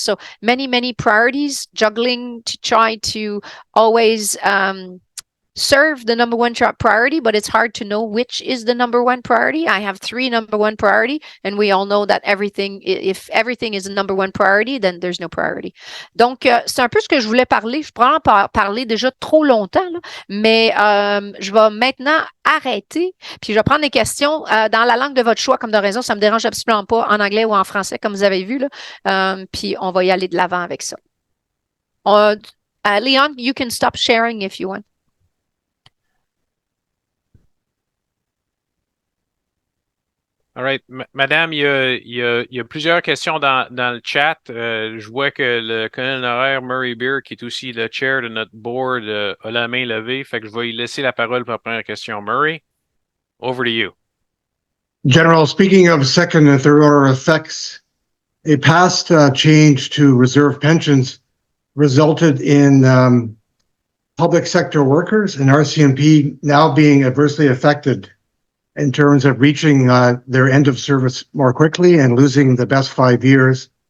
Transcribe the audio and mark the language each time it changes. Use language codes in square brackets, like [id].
[en] So many, many priorities, juggling to try to always serve the number one priority, but it's hard to know which is the number one priority. I have 3 number one priority, and we all know that if everything is a number one priority, then there's no priority. [fr] Donc, c'est un peu ce que je voulais parler. Je pourrais en parler déjà trop longtemps, là, mais je vais maintenant arrêter, puis je vais prendre des questions dans la langue de votre choix, comme de raison. Ça me dérange absolument pas en anglais ou en français, comme vous avez vu, là. Puis on va y aller de l'avant avec ça. [en] Leon, you can stop sharing if you want. All right. [fr] Madame, il y a plusieurs questions dans le chat. Je vois que le colonel honoraire Murray Beer, qui est aussi le chair de notre board, a la main levée. Fait que je vais lui laisser la parole pour la première question. [en] Murray, over to you. General, speaking of second and third order effects, a past change to reserve pensions resulted in public sector workers and RCMP now being adversely affected in terms of reaching their end of service more quickly and losing the best 5 years.